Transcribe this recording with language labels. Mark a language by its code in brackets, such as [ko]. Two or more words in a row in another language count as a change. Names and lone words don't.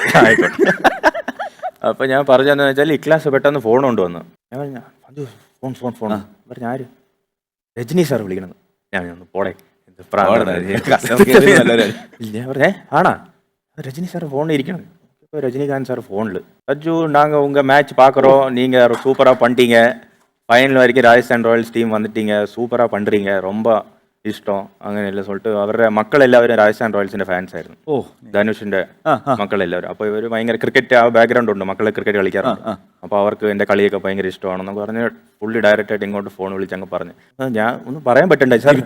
[ml] അപ്പൊ ഞാൻ പറഞ്ഞെന്ന് വെച്ചാൽ ഇക്ലാസ് പെട്ടെന്ന് ഫോൺ കൊണ്ടുവന്നു. ഞാൻ പറഞ്ഞു, ഫോൺ പറഞ്ഞ ആര്? രജനി സാർ വിളിക്കണം. ഞാൻ ഒന്ന് പോടേ, ഞാൻ പറഞ്ഞേ ആണാ, രജനി സാർ ഫോണിൽ ഇരിക്കണം. രജനികാന്ത് സാർ ഫോണിൽ അച്ചു [ta] நாங்க உங்க மேட்ச் பார்க்குறோம், நீங்க சூப்பரா பண்ணிட்டீங்க, ஃபைனல் வரைக்கும் ராஜஸ்தான் ராயல்ஸ் டீம் வந்துட்டீங்க, சூப்பரா பண்றீங்க, ரொம்ப [ml] ഇഷ്ടം അങ്ങനെയല്ല சொல்லிட்டு അവരുടെ മക്കളെല്ലാവരും രാജസ്ഥാൻ റോയൽസിന്റെ ഫാൻസ് ആയിരുന്നു. ധനുഷിന്റെ മക്കളെല്ലാവരും. അപ്പോൾ ഇവർ ഭയങ്കര ക്രിക്കറ്റ് ആ ബാക്ക്ഗ്രൗണ്ട് ഉണ്ട്, മക്കളെ ക്രിക്കറ്റ് കളിക്കാറുണ്ട്. അപ്പോൾ അവർക്ക് എന്റെ കളിയൊക്കെ ഭയങ്കര ഇഷ്ടമാണെന്നൊക്കെ പറഞ്ഞ് പുള്ളി ഡയറക്റ്റ് ആയിട്ട് ഇങ്ങോട്ട് ഫോൺ വിളിച്ചങ്ങ് പറഞ്ഞു. ഞാൻ ഒന്നും പറയാൻ പറ്റണ്ടേ സാർ.